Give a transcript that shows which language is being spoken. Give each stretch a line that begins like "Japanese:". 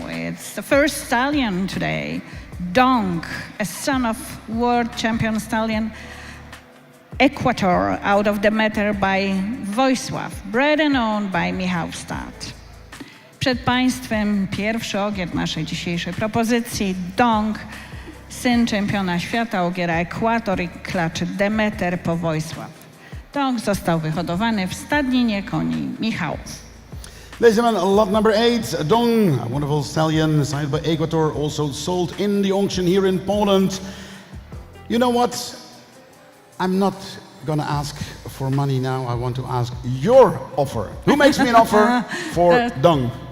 English: It's the first stallion today. Dong, a son of world champion stallion Equator, out of Demeter by Wojsław, bred and owned by Michał Stad.
Polish: Przed Państwem pierwszy ogier naszej dzisiejszej propozycji. Dong, syn czempiona świata ogiera Ekwator i klaczy Demeter po Wojsław. Dong został wyhodowany w stadninie koni Michałów.
English: Ladies and gentlemen, lot number 8, Dong, a wonderful stallion signed by Equator, also sold in the auction here in Poland. You know what? I'm not gonna ask for money now. I want to ask your offer. Who makes me an offer for Dong?